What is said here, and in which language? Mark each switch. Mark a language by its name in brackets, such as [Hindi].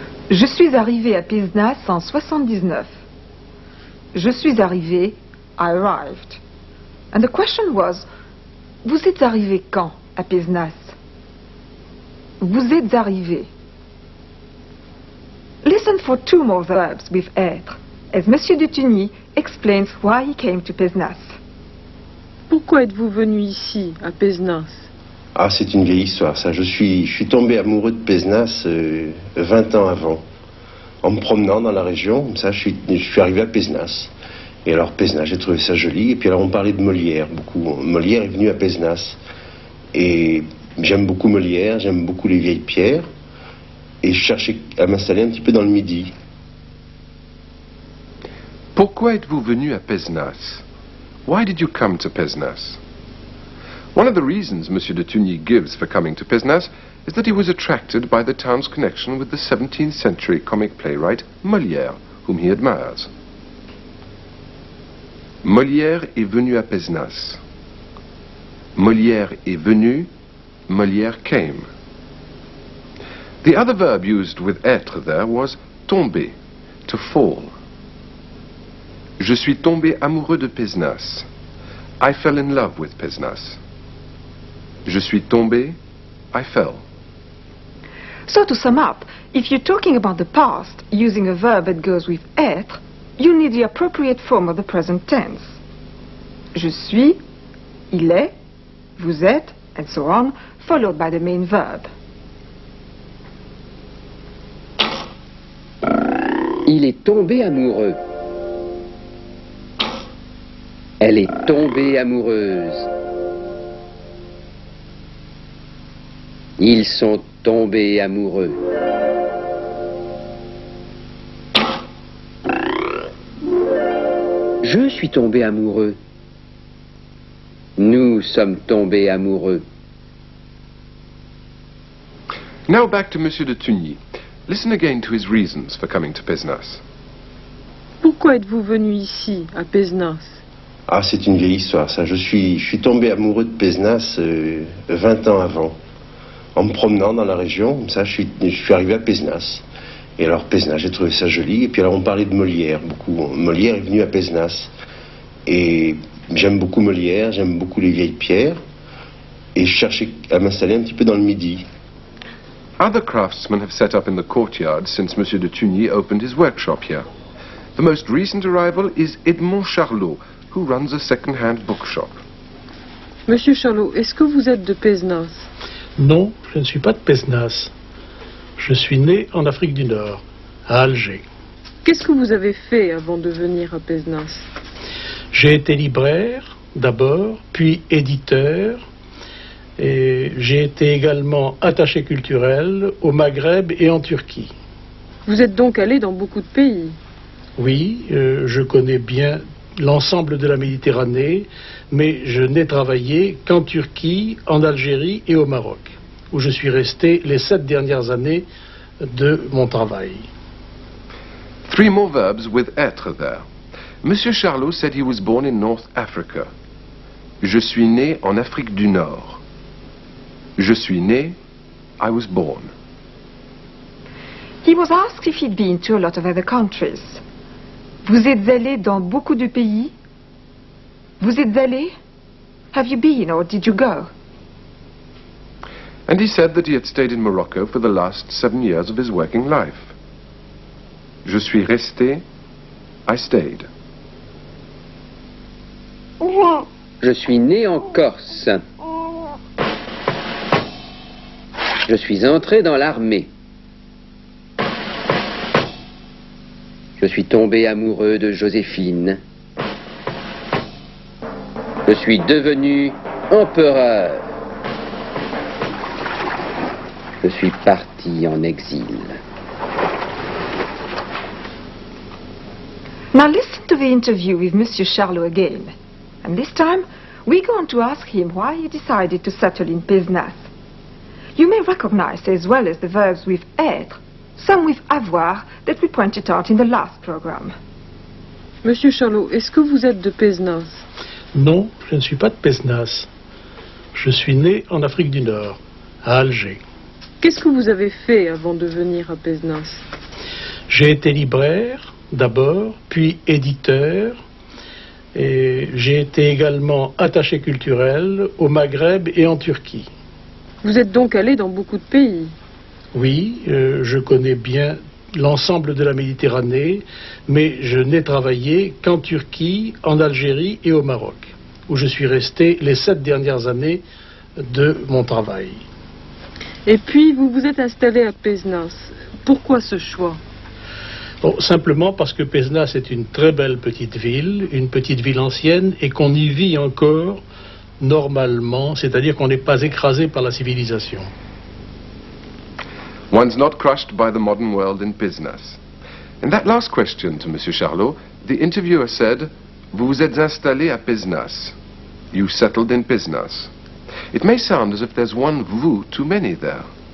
[French] Je suis arrivé à Pézenas en 79. Je suis arrivé, [English] I arrived. And the question was, [French] vous êtes arrivé quand à Pézenas? Vous êtes arrivé. [English] Listen for two more verbs with être, as Monsieur Dutugny explains why he came to Pézenas. [French] Pourquoi êtes-vous venu ici, à Pézenas? Ah, c'est une vieille histoire, ça. Je suis tombé amoureux de Pézenas 20 ans avant. En me promenant dans la région, comme ça, je suis arrivé à Pézenas. Et alors, Pézenas, j'ai trouvé ça joli. Et puis alors, on parlait de Molière, beaucoup. Molière est venu à Pézenas. Et j'aime beaucoup Molière, j'aime beaucoup les vieilles pierres. Et je cherchais à m'installer un petit peu dans le Midi. Pourquoi êtes-vous venu à Pézenas? [English] Why did you come to Pézenas? One of the reasons Monsieur Dutugny gives for coming to Pézenas is that he was attracted by the town's connection with the 17th century comic playwright Molière, whom he admires. [French] Molière est venu à Pézenas. Molière est venu, [English] Molière came. The other verb used with être there was tomber, to fall. [French] Je suis tombé amoureux de Pézenas. [English] I fell in love with Pézenas. [French] Je suis tombé, [English] I fell. So to sum up, if you're talking about the past using a verb that goes with être, you need the appropriate form of the present tense. [French] Je suis, il est, vous êtes, [English] and so on, followed by the main verb. [French] Il est tombé amoureux. Elle est tombée amoureuse. Ils sont tombés amoureux. Je suis tombé amoureux. Nous sommes tombés amoureux. [English] Now back to Monsieur Dutugny. Listen again to his reasons for coming to Pézenas. Pourquoi êtes-vous venu ici, à Pézenas? Ah, c'est une vieille histoire, ça. Je suis tombé amoureux de Pézenas 20 ans avant. En me promenant dans la région, comme ça, je suis arrivé à Pézenas. Et alors, Pézenas, j'ai trouvé ça joli. Et puis alors, on parlait de Molière, beaucoup. Molière est venu à Pézenas. Et J'aime beaucoup Molière, j'aime beaucoup les vieilles pierres, et je cherchais à m'installer un petit peu dans le Midi. Other craftsmen have set up in the courtyard since Monsieur de Tugny opened his workshop here. The most recent arrival is Edmond Charlot, who runs a second-hand bookshop. [French] Monsieur Charlot, est-ce que vous êtes de Pézenas? Non, je ne suis pas de Pézenas. Je suis né en Afrique du Nord, à Alger. Qu'est-ce que vous avez fait avant de venir à Pézenas? J'ai été libraire, d'abord, puis éditeur. Et j'ai été également attaché culturel au Maghreb et en Turquie. Vous êtes donc allé dans beaucoup de pays? Oui, je connais bien l'ensemble de la Méditerranée, mais je n'ai travaillé qu'en Turquie, en Algérie et au Maroc, où je suis resté les 7 dernières années de mon travail. [English] 3 more verbs with être there. Monsieur Charlot said he was born in North Africa. [French] Je suis né en Afrique du Nord. Je suis né, [English] I was born. He was asked if he'd been to a lot of other countries. [French] Vous êtes allé dans beaucoup de pays? Vous êtes allé? [English] Have you been or did you go? And he said that he had stayed in Morocco for the last 7 years of his working life. [French] Je suis resté, [English] I stayed. [French] Je suis né en Corse. Je suis entré dans l'armée. Je suis tombé amoureux de Joséphine. Je suis devenu empereur. Je suis parti en exil. [English] Now listen to the interview with Monsieur Charlot again. And this time, we're going to ask him why he decided to settle in Pézenas. You may recognize as well as the verbs with être, some with avoir that we pointed out in the last program. [French] Monsieur Charlot, est-ce que vous êtes de Pézenas? Non, je ne suis pas de Pézenas. Je suis né en Afrique du Nord, à Alger. Qu'est-ce que vous avez fait avant de venir à Pézenas? J'ai été libraire, d'abord, puis éditeur. Et j'ai été également attaché culturel au Maghreb et en Turquie. Vous êtes donc allé dans beaucoup de pays? Oui, je connais bien l'ensemble de la Méditerranée, mais je n'ai travaillé qu'en Turquie, en Algérie et au Maroc, où je suis resté les 7 dernières années de mon travail. Et puis, vous vous êtes installé à Pézenas. Pourquoi ce choix? Bon, simplement parce que Pézenas est une très belle petite ville ancienne, et qu'on y vit encore normalement, c'est-à-dire qu'on n'est pas écrasé par la civilisation. [English] One's not crushed by the modern world in Pézenas. In that last question to Monsieur Charlot, the interviewer said, [French] vous vous êtes installé à Pézenas. [English] You settled in Pézenas. It may sound as if there's one vous too many there.